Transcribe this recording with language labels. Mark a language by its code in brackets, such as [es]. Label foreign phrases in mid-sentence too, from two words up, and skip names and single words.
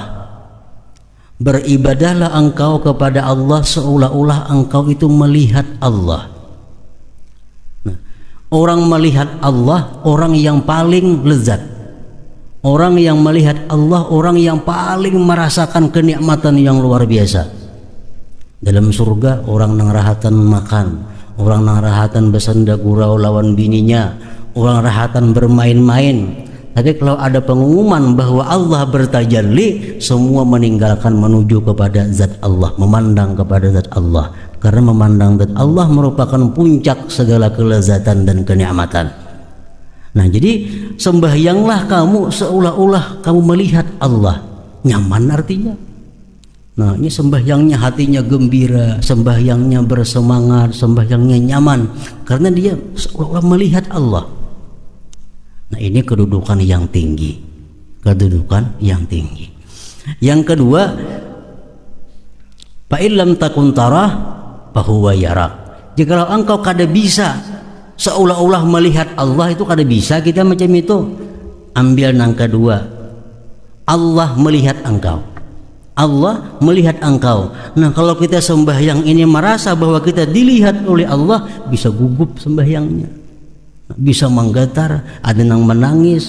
[id] Beribadahlah engkau kepada Allah seolah-olah engkau itu melihat Allah. Nah, orang melihat Allah, orang yang paling lezat. Orang yang melihat Allah, orang yang paling merasakan kenikmatan yang luar biasa. [bjn] Dalam surga orang nang rahatan makan, orang nang rahatan bersenda gurau lawan bininya, orang rahatan bermain-main. [id] Tapi kalau ada pengumuman bahwa Allah bertajalli, semua meninggalkan menuju kepada zat Allah, memandang kepada zat Allah. Karena memandang zat Allah merupakan puncak segala kelezatan dan kenikmatan. Nah jadi sembahyanglah kamu seolah-olah kamu melihat Allah. [bjn] Nyaman artinya. [id] Nah ini sembahyangnya hatinya gembira, sembahyangnya bersemangat, sembahyangnya nyaman. Karena dia seolah-olah melihat Allah. Nah ini kedudukan yang tinggi, kedudukan yang tinggi. Yang kedua, [ar] فإن لم تكن تراه فهو يراك. [bjn] Jikalau engkau kada bisa seolah-olah melihat Allah, itu kada bisa kita macam itu. [id] Ambil yang kedua, Allah melihat engkau. Allah melihat engkau. Nah kalau kita sembahyang ini merasa bahwa kita dilihat oleh Allah, bisa gugup sembahyangnya, bisa menggetar, ada yang menangis.